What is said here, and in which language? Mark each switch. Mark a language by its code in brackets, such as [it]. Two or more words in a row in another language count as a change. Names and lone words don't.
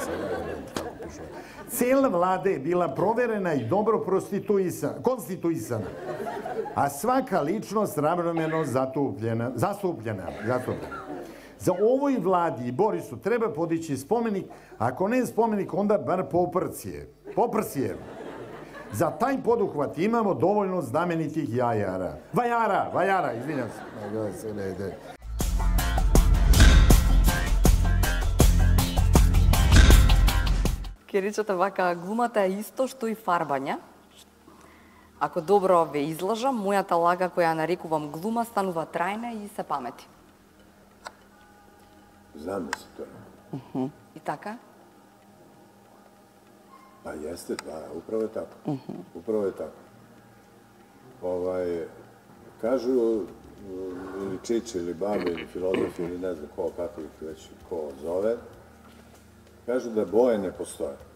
[sr] Cijela vlada je bila proverena i dobro konstituisana, a svaka ličnost ravnomerno zastupljena. Za ovoj vladi i Borisu treba podići spomenik, ako ne spomenik, onda bar Poprsije. Za taj poduhvat imamo dovoljno znamenitih jajara. Vajara, izvinjam se. [mk] Ке речете вака, глумата е исто што и фарбање. Ако добро ве излажам, мојата лага која ја нарекувам глума станува трајна и се памети. [sr] Znam da se to ne. [mk] И така? [sr] Pa jeste, da, upravo je tako. Upravo je tako. Kažu, ili čiče, ili babe, ili filozofi, ili ne znam ko, kako ih već ko zove, kažu da boje ne postoje.